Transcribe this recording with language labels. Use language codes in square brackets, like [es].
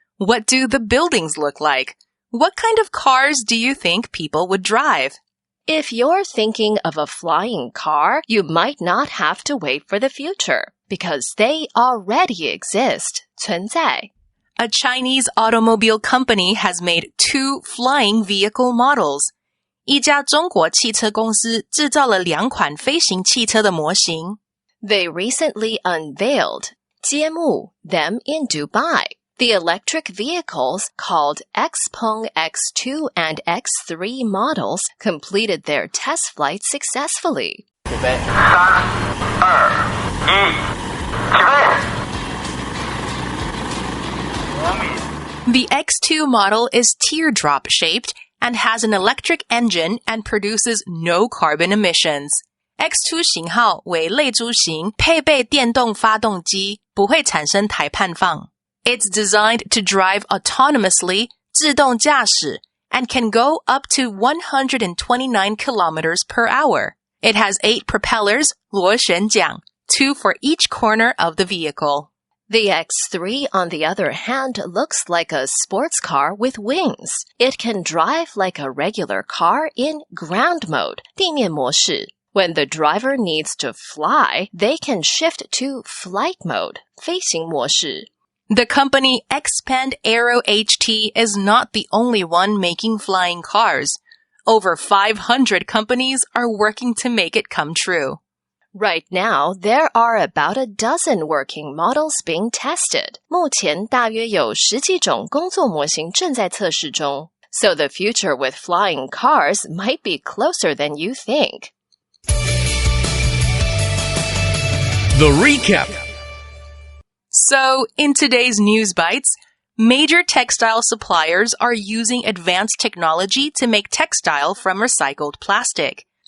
[en] What do the buildings look like? What kind of cars do you think people would drive? If you're thinking of a flying car, you might not have to wait for the future, because they already exist, 存在. A Chinese automobile company has made 2 flying vehicle models. [zh] 一家中国汽车公司制造了2款飞行汽车的模型。 [en] They recently unveiled 揭幕 them in Dubai. The electric vehicles called Xpeng X2 and X3 models completed their test flights successfully. [zh] 3、2、1，起飞！ [en] The X2 model is teardrop-shaped and has an electric engine and produces no carbon emissions. [zh] X2 型号为类猪型，配备电动发动机，不会产生碳排放。 [en] It's designed to drive autonomously, 自动驾驶, and can go up to 129 kilometers per hour. It has 8 propellers, 螺旋桨, 2 for each corner of the vehicle. The X3, on the other hand, looks like a sports car with wings. It can drive like a regular car in ground mode, 地面模式. When the driver needs to fly, they can shift to flight mode, 飞行模式. The company Xpeng Aero HT is not the only one making flying cars. Over 500 companies are working to make it come true. Right now, there are about a dozen working models being tested. [zh] 目前大约有10几种工作模型正在测试中. [en] So the future with flying cars might be closer than you think. The recap. So, in today's News Bites, major textile suppliers are using advanced technology to make textile from recycled plastic.